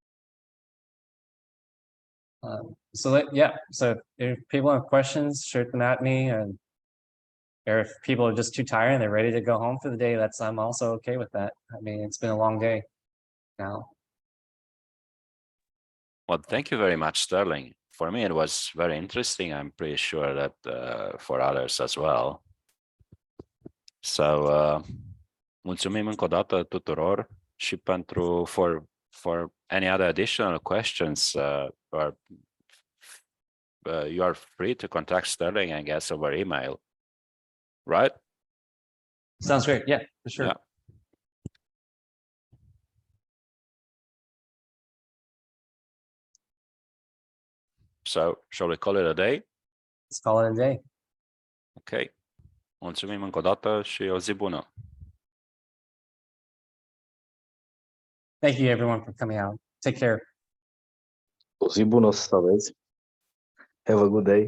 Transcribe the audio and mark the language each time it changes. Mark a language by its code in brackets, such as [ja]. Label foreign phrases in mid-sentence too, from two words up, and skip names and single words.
[en] So if people have questions, shoot them at me, and or if people are just too tired and they're ready to go home for the day, I'm also okay with that. I mean, it's been a long day now. Well, thank you very much, Sterling. For me, it was very interesting. I'm pretty sure that for others as well. So, [ro] mulțumim încă o dată tuturor și [en] for any other additional questions, or you are free to contact Sterling, I guess, over email, right? Sounds great. Yeah, for sure. Yeah. So, shall we call it a day? Let's call it a day. Ok. [ro] Mulțumim încă o dată și o zi bună. [en] Thank you everyone for coming out. Take care. [ro] O zi bună să aveți. [en] Have a good day.